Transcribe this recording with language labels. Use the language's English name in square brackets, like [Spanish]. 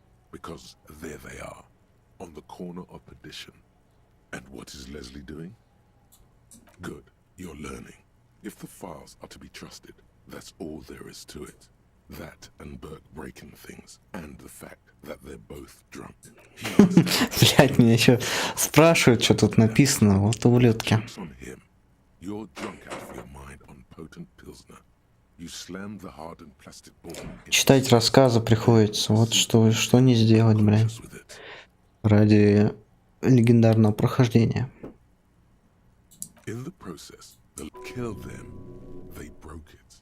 [English] Because there they are, on the corner of Perdition. And what is Leslie doing? Good, you're learning. If the files are to be trusted, that's all there is to it. That and Burke breaking things, and the fact that they're both drunk. [Russian] Блять, меня еще спрашивают, что тут написано, вот ублюдки. [English] You're drunk out of your mind on potent Pilsner. You slam the hardened plastic ball. [Russian] Читать рассказы приходится, вот что не сделать, блядь, ради легендарного прохождения. [English] In the process, they'll kill them. They broke it.